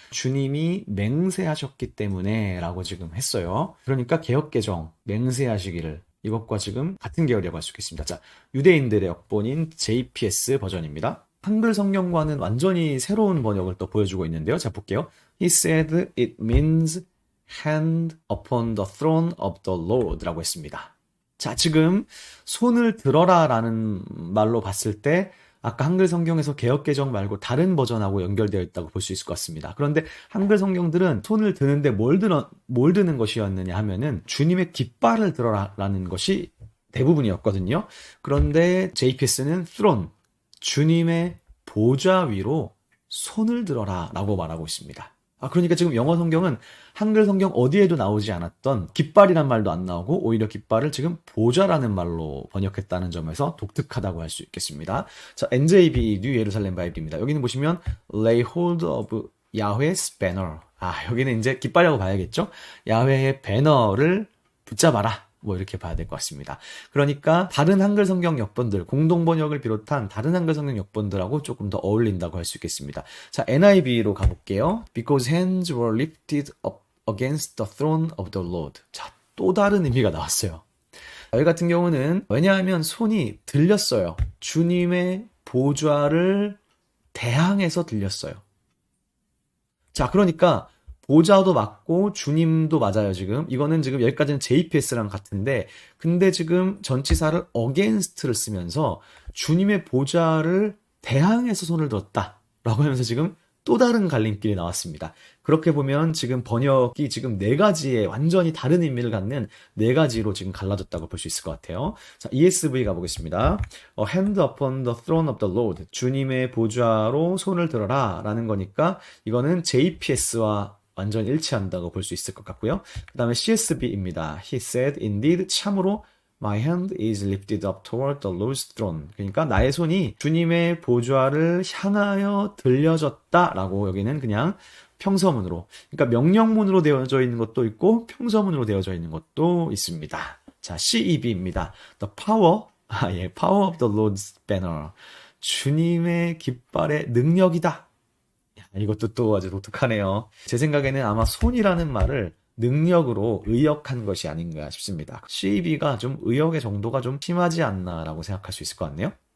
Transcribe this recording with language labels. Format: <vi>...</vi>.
<ko>주님이 맹세하셨기 때문에 라고 지금 했어요. 그러니까 개역개정, 맹세하시기를 이것과 지금 같은 계열이라고 할 수 있겠습니다. 자, 유대인들의 역본인 JPS 버전입니다. 한글 성경과는 완전히 새로운 번역을 또 보여주고 있는데요. 자, 볼게요.</ko> <en>He said it means hand upon the throne of the Lord</en> <ko>라고 했습니다. 자, 지금 손을 들어라 라는 말로 봤을 때 아까 한글 성경에서 개역개정 말고 다른 버전하고 연결되어 있다고 볼 수 있을 것 같습니다. 그런데 한글 성경들은 손을 드는데 뭘 드는 것이었느냐 하면은 주님의 깃발을 들어라라는 것이 대부분이었거든요. 그런데 JPS는 throne, 주님의 보좌 위로 손을 들어라 라고 말하고 있습니다. 그러니까 지금 영어 성경은 한글 성경 어디에도 나오지 않았던 깃발이란 말도 안 나오고 오히려 깃발을 지금 보좌라는 말로 번역했다는 점에서 독특하다고 할 수 있겠습니다. 자, NJB, 뉴 예루살렘 바이블입니다. 여기는 보시면</ko> <en>lay hold of Yahweh's banner.</en> <ko>여기는 이제 깃발이라고 봐야겠죠? 야훼의 배너를 붙잡아라. 뭐 이렇게 봐야 될 것 같습니다. 그러니까 다른 한글 성경 역본들, 공동 번역을 비롯한 다른 한글 성경 역본들하고 조금 더 어울린다고 할 수 있겠습니다. 자, NIV로 가볼게요.</ko> <en>Because hands were lifted up against the throne of the Lord.</en> <ko>자, 또 다른 의미가 나왔어요. 여기 같은 경우는 왜냐하면 손이 들렸어요. 주님의 보좌를 대항해서 들렸어요. 자, 그러니까 보좌도 맞고 주님도 맞아요, 지금. 이거는 지금 여기까지는 JPS랑 같은데, 근데 지금 전치사를 against를 쓰면서 주님의 보좌를 대항해서 손을 들었다. 라고 하면서 지금 또 다른 갈림길이 나왔습니다. 그렇게 보면 지금 번역이 지금 네 가지의 완전히 다른 의미를 갖는 네 가지로 지금 갈라졌다고 볼 수 있을 것 같아요. 자, ESV 가보겠습니다.</ko> <en>Hand upon the throne of the Lord.</en> <ko>주님의 보좌로 손을 들어라. 라는 거니까 이거는 JPS와 완전히 일치한다고 볼 수 있을 것 같고요. 그 다음에 CSB입니다.</ko> <en>He said, indeed,</en> <ko>참으로</ko> <en>My hand is lifted up toward the Lord's throne.</en> <ko>그러니까 나의 손이 주님의 보좌를 향하여 들려졌다라고 여기는 그냥 평서문으로, 그러니까 명령문으로 되어져 있는 것도 있고 평서문으로 되어져 있는 것도 있습니다. 자, CEB입니다.</ko> <en>The power, power of the Lord's banner.</en> <ko>주님의 깃발의 능력이다. 이것도 또 아주 독특하네요. 제 생각에는 아마 손이라는 말을 능력으로 의역한 것이 아닌가 싶습니다. CEB가 좀 의역의 정도가 좀 심하지 않나라고 생각할 수 있을 것 같네요.</ko>